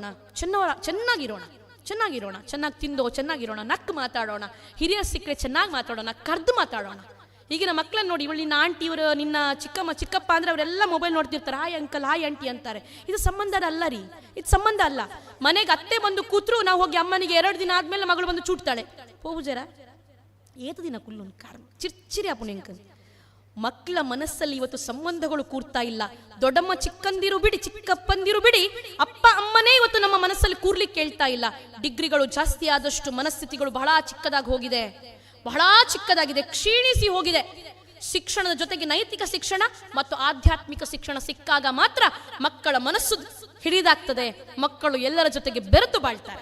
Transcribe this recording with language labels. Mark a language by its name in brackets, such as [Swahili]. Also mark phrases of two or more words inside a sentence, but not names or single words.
[Kannada] ಚೆನ್ನಾಗಿರೋಣ, ಚೆನ್ನಾಗಿ ತಿಂದೋ ಚೆನ್ನಾಗಿರೋಣ, ನಕ್ಕು ಮಾತಾಡೋಣ, ಹಿರಿಯರು ಸಿಕ್ಕರೆ ಚೆನ್ನಾಗಿ ಮಾತಾಡೋಣ, ಕರೆದು ಮಾತಾಡೋಣ. ಈಗಿನ ಮಕ್ಕಳನ್ನ ನೋಡಿ, ಇವಳು ನಿನ್ನ ಆಂಟಿ, ಇವರು ನಿನ್ನ ಚಿಕ್ಕಪ್ಪ ಅಂದ್ರೆ ಅವರೆಲ್ಲ ಮೊಬೈಲ್ ನೋಡ್ತಿರ್ತಾರೆ. [English] hi uncle, hi aunty [Kannada] ಅಂತಾರೆ. ಇದು ಸಂಬಂಧ ಅಲ್ಲ ರೀ, ಇದು ಸಂಬಂಧ ಅಲ್ಲ. ಮನೆಗೆ ಅತ್ತೆ ಬಂದು ಕೂತ್ರು ನಾವು ಹೋಗಿ ಅಮ್ಮನಿಗೆ 2 ದಿನ ಆದ್ಮೇಲೆ ಮಗಳು ಬಂದು ಚೂಟ್ತಾಳೆ, [Tulu] ಪೂಜಾರ ಏತು ದಿನ ಕುಲ್ಲು ಕಾರಣ ಚಿರ್ಚಿರಿ ಅಪ್ಪು ನಿಂಕ. [Kannada] ಮಕ್ಕಳ ಮನಸ್ಸಲ್ಲಿ ಇವತ್ತು ಸಂಬಂಧಗಳು ಕೂರ್ತಾ ಇಲ್ಲ. ದೊಡ್ಡಮ್ಮ ಚಿಕ್ಕಂದಿರು ಬಿಡಿ, ಚಿಕ್ಕಪ್ಪಂದಿರು ಬಿಡಿ, ಅಪ್ಪ ಅಮ್ಮನೇ ಇವತ್ತು ನಮ್ಮ ಮನಸ್ಸಲ್ಲಿ ಕೂರ್ಲಿಕ್ಕೆ ಕೇಳ್ತಾ ಇಲ್ಲ. ಡಿಗ್ರಿಗಳು ಜಾಸ್ತಿ ಆದಷ್ಟು ಮನಸ್ಥಿತಿಗಳು ಬಹಳ ಚಿಕ್ಕದಾಗಿ ಹೋಗಿದೆ, ಬಹಳ ಚಿಕ್ಕದಾಗಿದೆ, ಕ್ಷೀಣಿಸಿ ಹೋಗಿದೆ. ಶಿಕ್ಷಣದ ಜೊತೆಗೆ ನೈತಿಕ ಶಿಕ್ಷಣ ಮತ್ತು ಆಧ್ಯಾತ್ಮಿಕ ಶಿಕ್ಷಣ ಸಿಕ್ಕಾಗ ಮಾತ್ರ ಮಕ್ಕಳ ಮನಸ್ಸು ಹಿಡಿದಾಗ್ತದೆ, ಮಕ್ಕಳು ಎಲ್ಲರ ಜೊತೆಗೆ ಬೆರೆತು ಬಾಳ್ತಾರೆ.